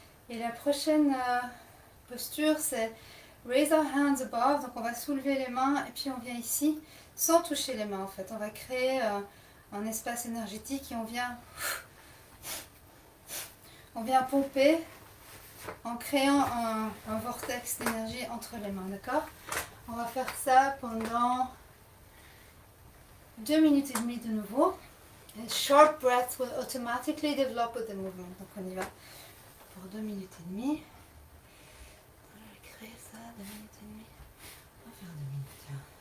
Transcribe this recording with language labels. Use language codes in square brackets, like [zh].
[fr] Et la prochaine posture, c'est [en] raise our hands above. [fr] Donc on va soulever les mains et puis on vient ici sans toucher les mains en fait. On va créer un espace énergétique et on vient pomper en créant un vortex d'énergie entre les mains, d'accord? On va faire ça pendant 2 minutes et demie de nouveau. [en] And short breath will automatically develop with the movement. [fr] Donc on y va pour 2 minutes et demie. On va créer ça, 2 minutes et demie. On va faire 2 minutes, tiens.